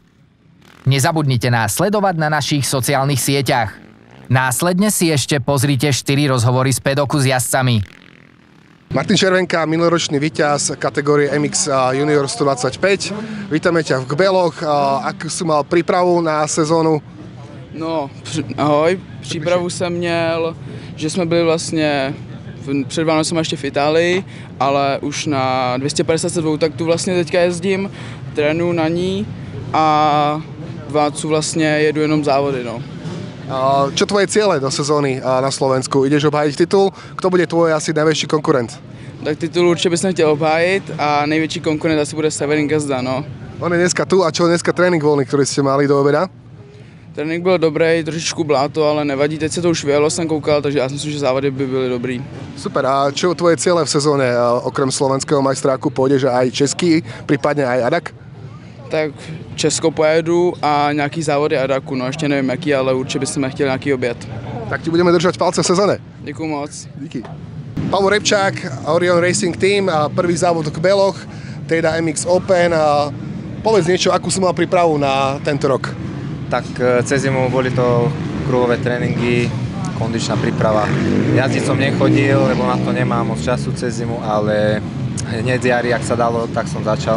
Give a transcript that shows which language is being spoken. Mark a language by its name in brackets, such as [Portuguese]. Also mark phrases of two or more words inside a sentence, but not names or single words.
[Slovak] Nezabudnite nás sledovať na našich sociálnych sieťach. Následne si ešte pozrite 4 rozhovory z pedoku s jazdcami. Martin Červenka, minuloročný víťaz kategórie MX Junior 125. Vítame ťa v Kbeloch. Akú si mal prípravu na sezónu? No, ahoj. [Czech] Přípravu jsem měl, že jsme byli vlastně před Vánocem ještě v Itálii, ale už na 252 taktu vlastně teďka jezdím, trénuju na ní a Vácu vlastně jedu jenom závody, no. [Slovak] Čo tvoje ciele do sezóny na Slovensku? Ideš obhájiť titul? Kto bude tvoj asi najväčší konkurent? [Czech] Tak titul určitě bych chtěl obhájit a největší konkurent asi bude Severin Gazda, no. [Slovak] On je dneska tu a čo dneska trénink voľný, ktorý ste mali do obeda? [Czech] Trénink byl dobrý, trošičku bláto, ale nevadí, teď se to už vyjelo, jsem koukal, takže já si myslím, že závody by byly dobrý. [Slovak] Super, a čo tvoje ciele v sezóne? Okrem slovenského majstráku pôjdeš aj český, prípadne aj Adak? [Czech] Tak Česko pojedu a nějaký závody Adaku, no ještě nevím jaký, ale určitě bychom chtěli nějaký oběd. [Slovak] Tak ti budeme držať palce v sezóne. [Czech] Děkuju moc. Díky. Pavel Repčák, Orion Racing Team, [Slovak] prvý závod v Kbeloch, teda MX Open. Povedz niečo, akú si mal prípravu na tento rok? Tak cez zimu boli to kruhové tréningy, kondičná príprava. Jazdiť som nechodil, lebo na to nemám moc času cez zimu, ale hneď z jary, ak sa dalo, tak som začal.